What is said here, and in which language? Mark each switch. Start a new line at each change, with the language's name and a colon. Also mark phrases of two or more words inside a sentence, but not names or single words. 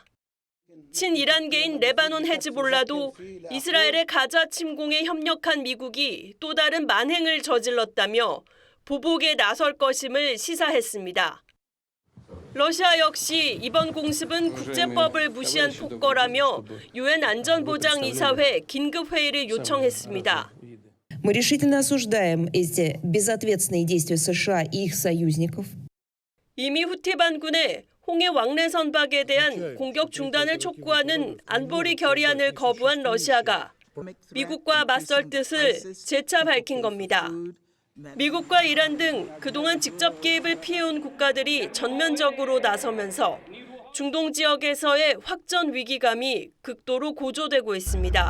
Korean: 친이란계인 레바논 헤즈볼라도 이스라엘의 가자 침공에 협력한 미국이 또 다른 만행을 저질렀다며 보복에 나설 것임을 시사했습니다. 러시아 역시 이번 공습은 국제법을 무시한 폭거라며 유엔 안전보장이사회 긴급회의를 요청했습니다.
Russian: Мы решительно осуждаем эти безответственные действия США и их союзников.
Korean: 이미 후티 반군의 홍해 왕래 선박에 대한 공격 중단을 촉구하는 안보리 결의안을 거부한 러시아가 미국과 맞설 뜻을 재차 밝힌 겁니다. 미국과 이란 등 그동안 직접 개입을 피해온 국가들이 전면적으로 나서면서 중동 지역에서의 확전 위기감이 극도로 고조되고 있습니다.